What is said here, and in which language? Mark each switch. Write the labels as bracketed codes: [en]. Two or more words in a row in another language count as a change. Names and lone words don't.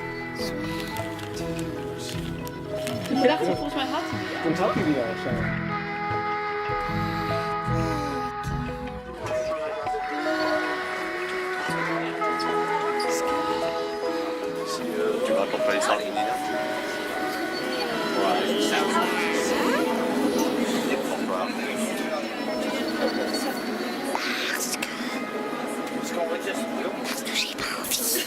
[nl] Je dacht volgens mij had hij die al. Dan had hij die al zo. [fr] Tu vas accompagner ça, Nina? Parce que j'ai pas envie.